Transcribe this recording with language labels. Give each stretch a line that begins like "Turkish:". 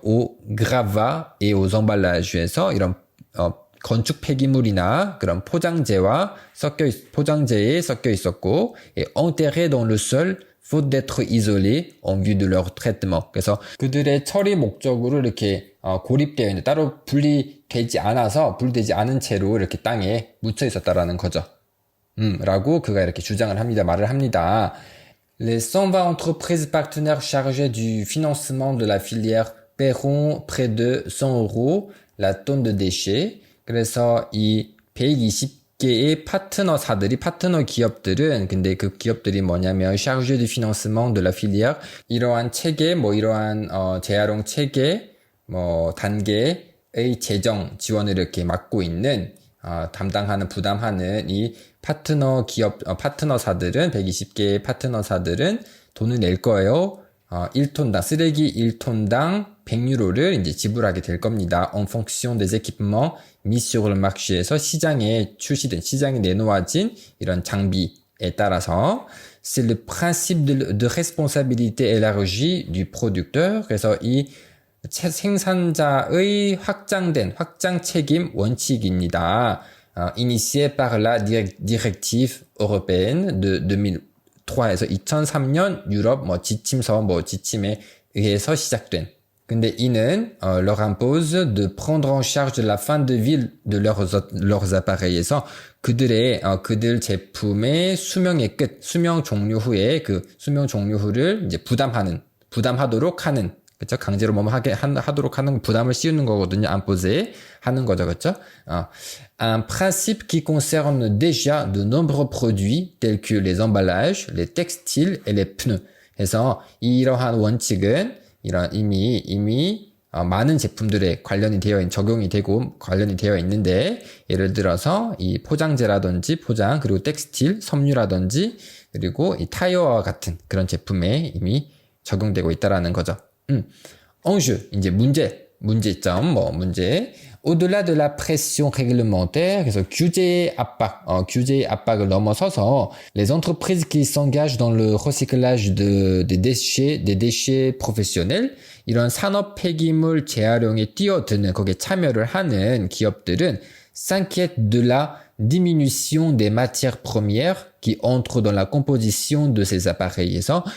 French: au gravat et aux emballages
Korean: 에서 이런 건축 폐기물이나 그런 포장재에 섞여 있었고
French: et enterrés dans le sol faute d'être isolés en vue de leur traitement.
Korean: 그래서 그들의 처리 목적으로 이렇게 고립되어 있는 따로 분리되지 않은 채로 이렇게 땅에 묻혀 있었다라는 거죠. 라고 그가 이렇게 말을 합니다.
French: Les 120 entreprises partenaires chargées du financement de la filière paieront près de 100 € la tonne de déchets.
Korean: 그래서 이 120개의 파트너 기업들은 근데 그 기업들이 뭐냐면
French: chargé du financement de la filière
Korean: 이러한 체계 이러한 재활용 체계 단계의 재정 지원을 이렇게 맡고 있는 부담하는 이 파트너사들은 120개의 파트너사들은 돈을 낼 거예요. 1톤당 쓰레기 1톤당 100유로를 이제 지불하게 될 겁니다.
French: En fonction des équipements mis sur le marché
Korean: 에서 시장에 내놓아진 이런 장비에 따라서
French: c'est le principe de responsabilité élargie du producteur.
Korean: 그래서 이 생산자의 확장 책임 원칙입니다.
French: Initié par la directive européenne de 2003
Korean: 에서 2003년 유럽 지침에 의해서 시작된. 근데 이는
French: leur impose de prendre en charge la fin de vie de leurs appareils
Korean: 에서 그들 제품의 수명 종료 후에 수명 종료 후를 이제 부담하도록 하는 그쵸? 강제로 하도록 하는 부담을 씌우는 거거든요. imposer 하는 거죠. 그쵸?
French: Un principe qui concerne déjà de nombreux produits tels que les emballages, les textiles et les pneus.
Korean: 그래서 이러한 원칙은 이미 많은 제품들에 관련이 되어 있는데 예를 들어서 이 포장재라든지 그리고 텍스틸, 섬유라든지 그리고 이 타이어와 같은 그런 제품에 이미 적용되고 있다라는 거죠.
French: enjeu,
Korean: 이제 문제점,
French: au-delà de la pression réglementaire,
Korean: 그래서 규제의 압박을 넘어서서
French: les entreprises qui s'engagent dans le recyclage des déchets professionnels,
Korean: 이런 산업 폐기물 재활용에 거기에 참여를 하는 기업들은
French: s'inquiètent de la diminution des matières premières qui entrent dans la composition de ces appareils.